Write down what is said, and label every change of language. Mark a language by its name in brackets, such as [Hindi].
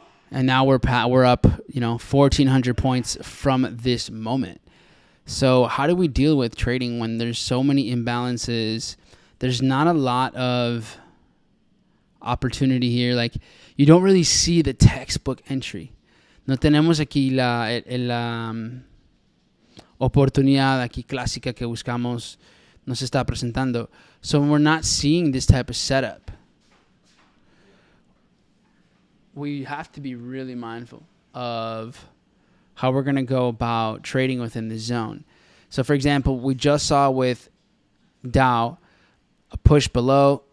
[English] And now we're up, 1,400 points from this moment. So how do we deal with trading when there's so many imbalances? There's not a lot of opportunity here. Like, you don't really see the textbook entry. [Spanish] No tenemos aquí la oportunidad aquí clásica que buscamos nos está presentando. [English] So we're not seeing this type of setup. We have to be really mindful of how we're going to go about trading within the zone. So, for example, we just saw with Dow a push below.